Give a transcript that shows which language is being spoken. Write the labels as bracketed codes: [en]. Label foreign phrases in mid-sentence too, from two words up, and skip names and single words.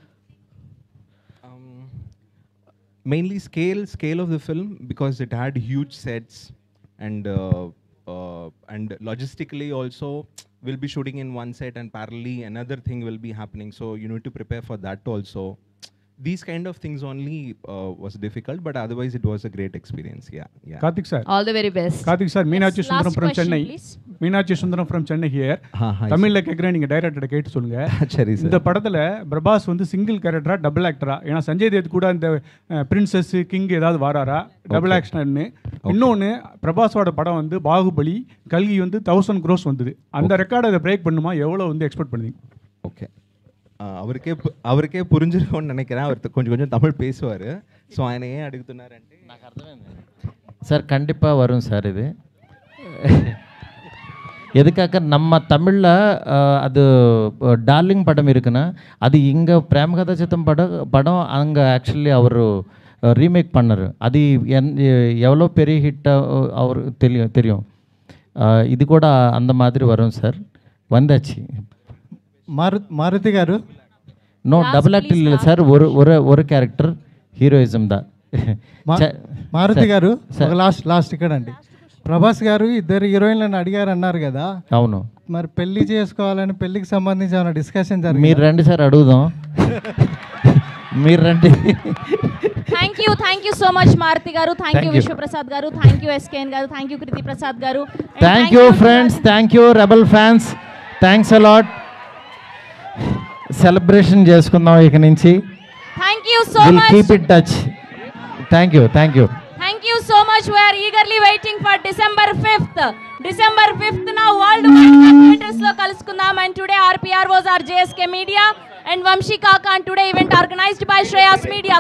[en] Mainly scale of the film, because it had huge sets, and logistically also we'll be shooting in one set and parallelly another thing will be happening. So you need to prepare for that also. These kind of things only was difficult, but otherwise it was a great experience. Yeah. Karthik sir. All the very best. Karthik sir, Meenakshi Sundaram Last from question, Chennai. please. Meenakshi Sundaram from Chennai here. hi, [ta] தமிழ்ல கேக்குறேன், நீங்க டைரக்டர் கேட்டு சொல்லுங்க. சரி சார். இந்த படத்துல பிரபாஸ் வந்து சிங்கிள் கேரக்டரா டபுள் ஆக்டரா? ஏன்னா சஞ்சய் தேவ் கூட இந்த [en] princess king [ta] ஏதாவது வாராரா டபுள் ஆக்ஷன்னு? இன்னொன்னு, பிரபாஸோட படம் வந்து பாகுபலி, கல்கி வந்து 1000 crores வந்தது. அந்த ரெக்கார்டை அதை பிரேக் பண்ணுமா? எவ்வளவு வந்து எக்ஸ்பெக்ட் பண்ணுவீங்க? ஓகே, அவருக்கே புரிஞ்சிருக்கும்னு நினைக்கிறேன். அவர் கொஞ்சம் தமிழ் பேசுவார். ஸோ ఆయన ஏன் అడుగుతున్నారంటే [te] నాకు అర్థమైంది సార్. [ta] கண்டிப்பாக வரும் சார். இது எதுக்காக நம்ம தமிழில் அது டார்லிங் படம் இருக்குன்னா, அது இங்கே பிரேமகதா சித்தம் படம் அங்கே ஆக்சுவலி அவர் ரீமேக் பண்ணார். அது எவ்வளோ பெரிய ஹிட்டாக அவருக்கு தெரியும். இது கூட அந்த மாதிரி வரும் சார். வந்தாச்சு. [te] మారుతి గారు, [en] no double act [te] లేదు సార్. ஒரு క్యారెక్టర్ హీరోయిజం దా. మారుతి గారు, లాస్ట్ ఇక్కడ అండి. ప్రభాస్ గారు ఇద్దరు హీరోయిన్లను అడిగారు అన్నారు కదా. అవును. మరి పెళ్లి చేసుకోవాలని, పెళ్లికి సంబంధించి ఏమైనా డిస్కషన్ జరిగింది? మీరు రండి సార్, అడుగుదాం. మీరు రండి. [en] thank you so much మారుతి గారు. thank you విశ్వప్రసాద్ గారు. thank you ఎస్కేఎన్ గారు. thank you కృతి ప్రసాద్ గారు. Thank you friends. Thank you rebel fans. Thanks a lot. [te] సెలబ్రేషన్ చేసుకుందాం ఇక నుంచి. [en] Thank you so much. Keep it touch. Thank you. Thank you so much. We are eagerly waiting for December 5th. December 5th na world wide theaters [te] లో కలుసుకుందాం. [en] And today our PR was our JSK Media and Vamshi Kaka, and today event organized by Shreyas Media.